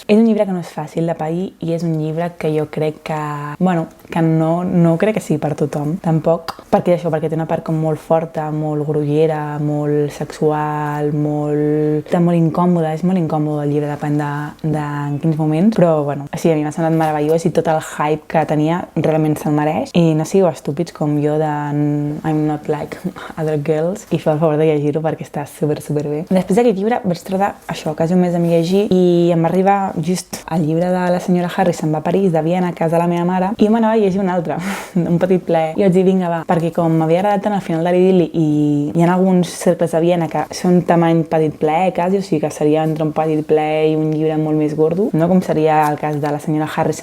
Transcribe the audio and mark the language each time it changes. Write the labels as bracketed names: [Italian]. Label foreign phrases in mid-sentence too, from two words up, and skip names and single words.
[Catalan] És un llibre que no és fàcil de pair i és un llibre que jo crec que, bueno, que no crec que sigui per tothom, tampoc, perquè això, perquè té una part com molt forta, molt grollera, molt sexual, molt incòmoda, és molt incòmode el llibre, depèn en quins moments, però bueno, sí, a mi m'ha semblat meravellós i tot el hype que tenia realment se'l mereix, i no sigueu estúpids com jo de [English] I'm not like other girls, [Catalan] i feu el favor de llegir-ho perquè està super bé. Després d'aquest llibre vaig tardar això, quasi un mes a mi llegir, i em va arribar just el llibre de la senyora Harris se'n va a París, de Viena, a casa de la meva mare, i jo m'anava a llegir un altre, un petit plaer. I vaig dir, vinga, va, perquè com m'havia agradat tant al final de l'idil·li, i hi ha alguns cercles de Viena que són tamany petit plaer, quasi, o sigui que seria entre un petit plaer i un llibre molt més gordo, no com seria el cas de la senyora Harris